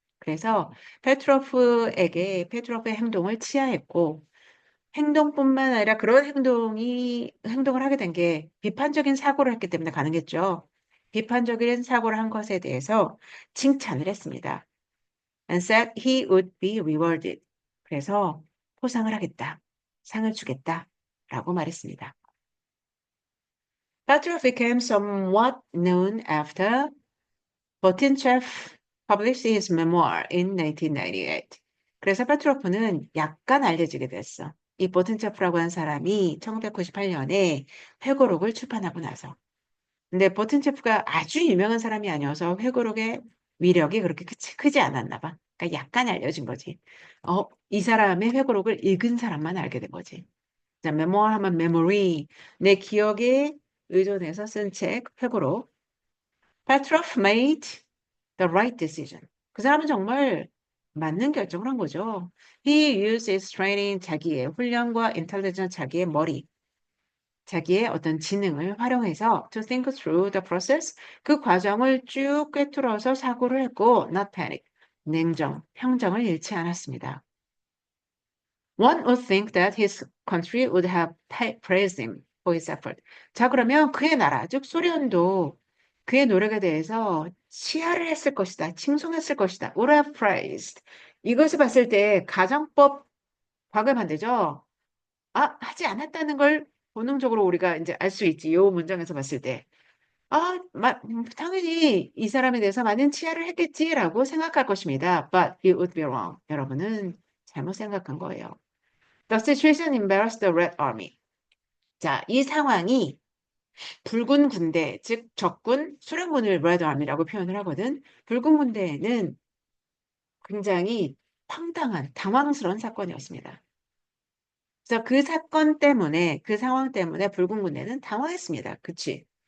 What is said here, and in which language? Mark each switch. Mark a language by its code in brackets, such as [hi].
[ko] 그래서 페트로프의 행동을 치하했고 행동뿐만 아니라 그런 행동을 하게 된 게 비판적인 사고를 했기 때문에 가능했죠. 비판적인 사고를 한 것에 대해서 칭찬을 했습니다. [en] And said he would be rewarded. [ko] 그래서 포상을 하겠다. 상을 주겠다. 라고 말했습니다. [en] Petrov became somewhat known after Botinchev published his memoir in 1998. [ko] 그래서 페트로프는 약간 알려지게 됐어. 이 보튼체프라고 하는 사람이 1998년에 회고록을 출판하고 나서. 근데 보튼체프가 아주 유명한 사람이 아니어서 회고록의 위력이 그렇게 크지 않았나 봐. 그러니까 약간 알려진 거지. 이 사람의 회고록을 읽은 사람만 알게 된 거지. 자, 메모어 하면 메모리, 내 기억에 의존해서 쓴 책, 회고록. [en] Petrov made the right decision. [ko] 그 사람은 정말 맞는 결정을 한 거죠. [en] He used his training, [ko] 자기의 훈련과 [en] intelligence, [ko] 자기의 머리, 자기의 어떤 지능을 활용해서 [en] to think through the process, [ko] 그 과정을 쭉 꿰뚫어서 사고를 했고, [en] not panic, [ko] 평정을 잃지 않았습니다. [en] One would think that his country would have praised him for his effort. [ko] 자, 그러면 그의 나라, 즉 소련도 그의 노력에 대해서 시하를 했을 것이다. 칭송했을 것이다. [en] would have praised. [ko] 이것을 봤을 때 가정법 과거에 반대죠. 아, 하지 않았다는 걸 본능적으로 우리가 이제 알 수 있지. 이 문장에서 봤을 때. 아, 당연히 이 사람에 대해서 많은 치하를 했겠지라고 생각할 것입니다. [en] But he would be wrong. [ko] 여러분은 잘못 생각한 거예요. [en] The situation embarrassed the Red Army. [ko] 자, 이 상황이 붉은 군대, 즉 적군 수령군을 Red Army라고 표현을 하거든. 붉은 군대에는 굉장히 황당한, 당황스러운 사건이었습니다. 그래서 그 사건 때문에, 그 상황 때문에 붉은 군대는 당황했습니다. 그치?